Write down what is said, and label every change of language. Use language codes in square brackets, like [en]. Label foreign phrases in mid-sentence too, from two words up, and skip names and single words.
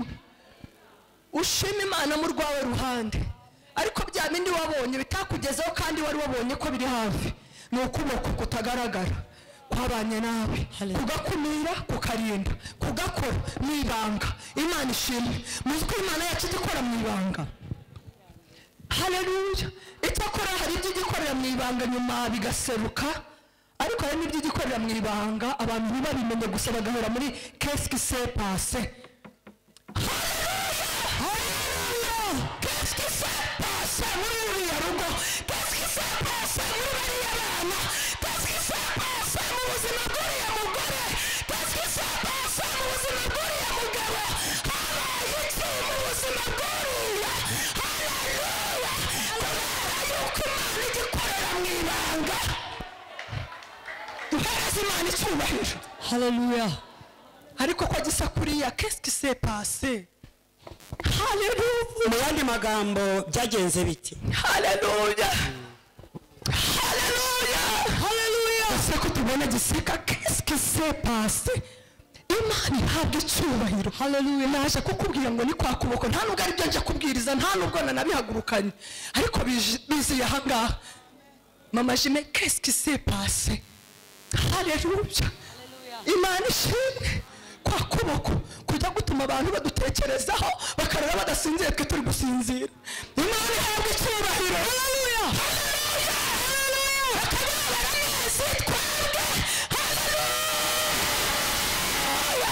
[rw] Ushima Imana mu rwawe ruhande, ariko bya bindi wabonye bitakugezeho kandi wari wabonye ko biri hafi, ni ukuboko kutagaragara kwabanye nawe, kugakumira, kukarinda, kugakora mu ibanga. Imana ishimwe. Muzi ko Imana yacu igikora mu ibanga. Haleluya. Icyakora hari ibyo igikorera mu ibanga nyuma bigaseruka, ariko hari n'ibyo igikorera mu ibanga abantu ntibabimenye gusa bagahera muri [fr] qu'est-ce qui s'est passé. Qu'est-ce qui s'est passé [rw] muri uriya rugo? [fr] Qu'est-ce qui s'est passé [rw] muri bariya bana? [fr] Qu'est-ce qui s'est passé [rw] mu buzima bw'uriya mugore? [fr] Qu'est-ce qui s'est passé [rw] mu buzima bw'uriya mugabo? Habaye iki mu buzima bw'uriya? Haleluya. Kubera yuko Imana igikorera mu ibanga, duhereze Imana icyubahiro. Haleluya. Ariko ko gisa kuriya [fr] qu'est-ce qui s'est passé? [rw] Haleluya. Mu yandi magambo byagenze biti? Haleluya, haleluya, haleluya. Ese ko tubona gisika [fr] qu'est-ce qui s'est passé? [rw] Imana ihabwa icyubahiro. Haleluya. Naje kukubwira ngo ni kwa kuboko, nta nubwo ari byo nje kubwiriza, nta nubwo nanabihagurukanye, ariko biziye ahangaha. Mama Jime, [fr] qu'est-ce qui s'est passé? [rw] Haleluya. Imana ishimwe. Kwa kuboko kujya gutuma abantu badutekerezaho bakarara badasinzira, twe turi gusinzira. Imana ihabwa icyubahiro. Haleluya, haleluya, haleluya. Akababara neza twebwe. Haleluya.